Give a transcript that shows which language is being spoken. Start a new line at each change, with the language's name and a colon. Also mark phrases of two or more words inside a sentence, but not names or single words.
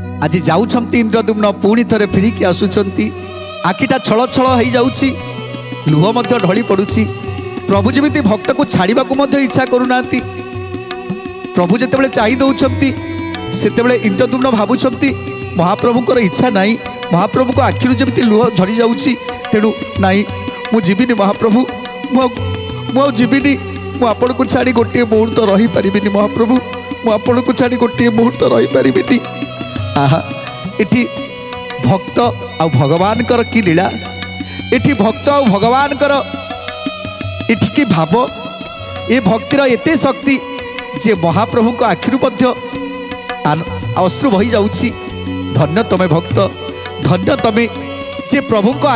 Odia: ଆଜି ଯାଉଛନ୍ତି ଇନ୍ଦ୍ରଦ୍ୟୁମ୍ନ ପୁଣି ଥରେ ଫେରିକି ଆସୁଛନ୍ତି ଆଖିଟା ଛଳ ଛଳ ହୋ ଯାଉଛି ଲୁହ ମଧ୍ୟ ଢଳି ପଡୁଛି ପ୍ରଭୁ ଯେମିତି ଭକ୍ତ କୁ ଛାଡ଼ିବା କୁ ମଧ୍ୟ ଇଚ୍ଛା କରୁନାହାନ୍ତି ପ୍ରଭୁ ଯେତେବେଳେ ଚାହିଁ ଦେଉଛନ୍ତି ସେତେବେଳେ ଇନ୍ଦ୍ରଦ୍ୟୁମ୍ନ ଭାବୁଛନ୍ତି ମହାପ୍ରଭୁଙ୍କର ଇଚ୍ଛା ନାହିଁ ମହାପ୍ରଭୁ ଙ୍କ ଆଖିରୁ ଯେମିତି ଲୁହ ଝଡ଼ି ଯାଉଛି ତେଣୁ ନାହିଁ ମୁଁ ଜୀଇଁନି ମହାପ୍ରଭୁ ମୁଁ ଜୀଇଁନି ମୁଁ ଆପଣ ଙ୍କୁ ଛାଡ଼ି ଗୋଟେ ମୁହୂର୍ତ୍ତ ରହି ପାରିବିନି ମହାପ୍ରଭୁ ମୁଁ ଆପଣ ଙ୍କୁ ଛାଡ଼ି ଗୋଟେ ମୁହୂର୍ତ୍ତ ରହି ପାରିବିନି ଆହା ଏଠି ଭକ୍ତ ଆ ଭଗବାନ ଙ୍କର କି ଲୀଳା ଏଠି ଭକ୍ତ ଆ ଭଗବାନ ଙ୍କର ଏଠି କି ଭାବ ଏ ଭକ୍ତିର ଏତେ ଶକ୍ତି ଯେ ମହାପ୍ରଭୁ ଙ୍କ ଆଖିରୁ ମଧ୍ୟ ଅଶ୍ରୁ ବହି ଯାଉଛି ଧନ୍ୟ ତମେ ଭକ୍ତ ଧନ୍ୟ ତମେ ଯେ ପ୍ରଭୁ ଙ୍କୁ